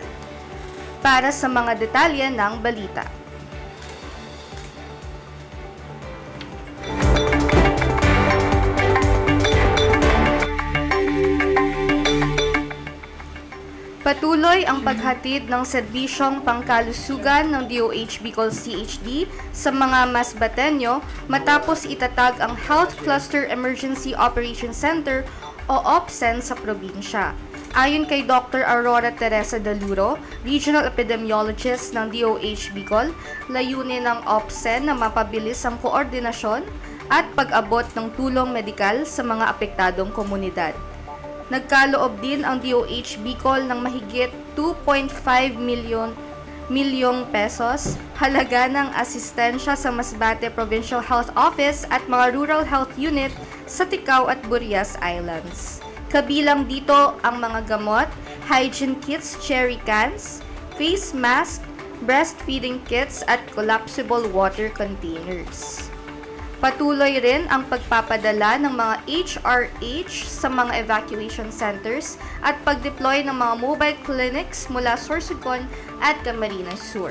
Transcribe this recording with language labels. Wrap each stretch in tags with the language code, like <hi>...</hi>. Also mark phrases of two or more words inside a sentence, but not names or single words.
<tl>Para sa mga detalye ng balita. Patuloy ang paghatid ng serbisyong pangkalusugan ng DOH Bicol CHD sa mga Masbateño matapos itatag ang Health Cluster Emergency Operation Center o OPCEN sa probinsya. Ayon kay Dr. Aurora Teresa Daluro,</tl> <en>Regional Epidemiologist</en> <tl>ng DOH Bicol, layunin ng OPCEN na mapabilis ang koordinasyon at pag-abot ng tulong medikal sa mga apektadong komunidad. Nagkaloob din ang DOH Bicol ng mahigit 2.5 milyong pesos halaga ng asistensya sa Masbate Provincial Health Office at mga</tl> <en>rural health unit</en> <tl>sa Ticao at Burias Islands. Kabilang dito ang mga gamot,</tl> <en>hygiene kits, cherry cans, face mask, breastfeeding kits</en> <tl>at</tl> <en>collapsible water containers.</en> <tl>Patuloy rin ang pagpapadala ng mga HRH sa mga</tl> <en>evacuation centers</en> <tl>at pag-deploy ng mga</tl> <en>mobile clinics</en> <tl>mula Sorsogon at Camarines Sur.</tl>